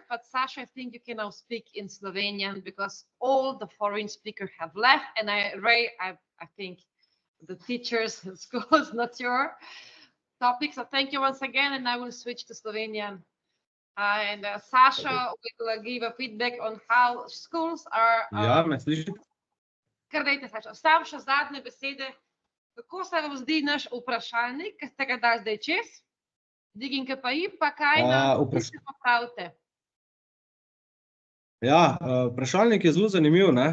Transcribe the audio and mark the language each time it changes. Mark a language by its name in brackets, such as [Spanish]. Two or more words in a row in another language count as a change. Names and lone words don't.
[English] But Sasha, I think you can now speak in Slovenian because all the foreign speakers have left, and Ray, I think the teachers at school is not your topic. So thank you once again, and I will switch to Slovenian. And Sasha will give a feedback on how schools are. [Slovenian] Ja, me slišite? Kar dajte, Saša. Sam še zadnje besede. Kako se vam zdi naš vprašalnik, ki ste ga dali zdaj čez? In KPI, pa kaj nam se popravite? Ja, vprašalnik je zelo zanimiv, ne?